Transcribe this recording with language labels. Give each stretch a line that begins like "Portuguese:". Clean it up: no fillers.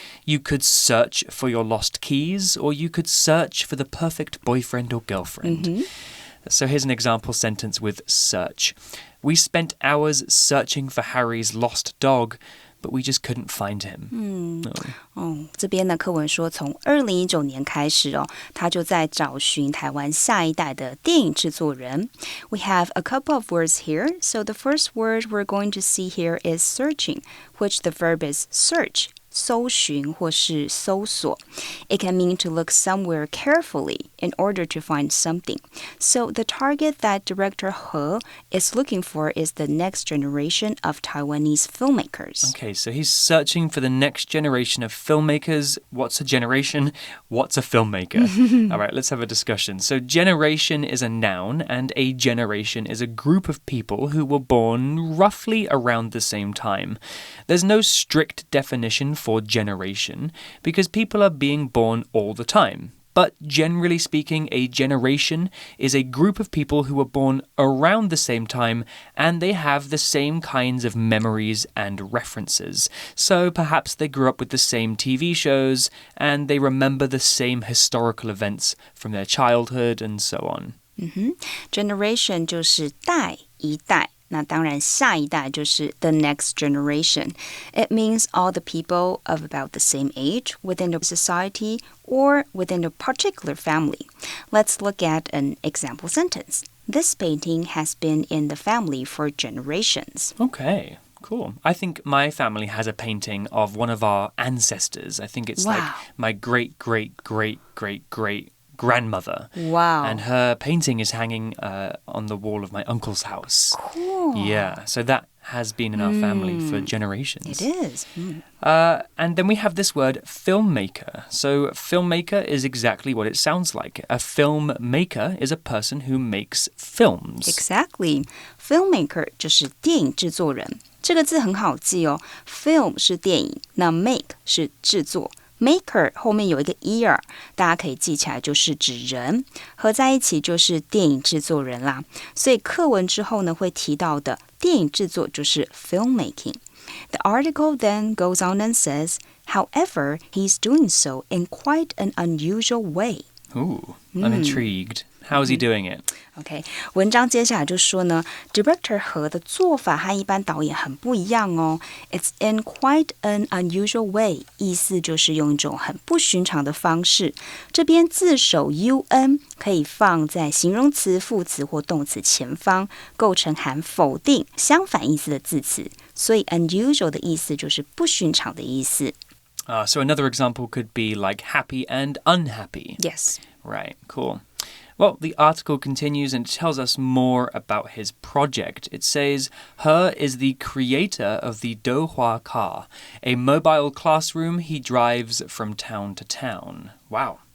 English: You could search for your lost keys, or you could search for the perfect boyfriend or girlfriend. So here's an example sentence with search. We spent hours searching for Harry's lost dog, but we just couldn't find him.
Chinese: 这边的课文说，从2019年开始他就在找寻台湾下一代的电影制作人。
English: We have a couple of words here. So the first word we're going to see here is searching, which the verb is search.
Chinese: 搜寻或是搜索.
English: It can mean to look somewhere carefully in order to find something. So the target that director He is looking for is the next generation of Taiwanese filmmakers. Okay, so he's searching for the next generation of filmmakers. What's a generation? What's a filmmaker? All right, let's have a discussion. So generation is a noun, and a generation is a group of people who were born roughly around the same time. There's no strict definition for generation because people are being born all the time. But generally speaking, a generation is a group of people who were born around the same time and they have the same kinds of memories and references. So perhaps they grew up with the same TV shows and they remember the same historical events from their childhood and so on.
Chinese: Generation 就是代一代。那当然下一代就是
English: the next generation. It means all the people of about the same age within the society or within a particular family. Let's look at an example sentence. This painting has been in the family for generations. Okay. Cool. I think my family has a painting of one of our ancestors. I think it's like my great-great-great-great-great-grandmother. Wow. And her painting is hanging on the wall of my uncle's house. Cool. Yeah, so that has been in our family for generations. It is. And then we have this word filmmaker. So filmmaker is exactly what it sounds like. A filmmaker is a person who makes films. Exactly.
Chinese: Filmmaker 就是电影制作人。这个字很好记哦。 Film 是电影，那 make 是制作。Maker 后面有一个 ear， 大家可以记起来，就是指人，合在一起就是电影制作人啦。所以课文之后呢，会提到的电影制作就是 filmmaking.
English: The article then goes on and says, however, he's doing so in quite an unusual way. Ooh, I'm intrigued. How is he doing it?
Chinese: OK, 文章接下来就说呢 Director He 的做法和一般导演很不一样哦。
English: It's in quite an unusual way，
Chinese: 意思就是用一种很不寻常的方式。这边字首 un 可以放在形容词、副词或动词前方，构成含否定、相反意思的字词。所以 unusual 的意思就是不寻常的意思。
English: So another example could be like happy and unhappy. Yes. Right, cool. Well, the article continues and tells us more about his project. It says, He is the creator of the Douhua car, a mobile classroom he drives from town to town. Wow.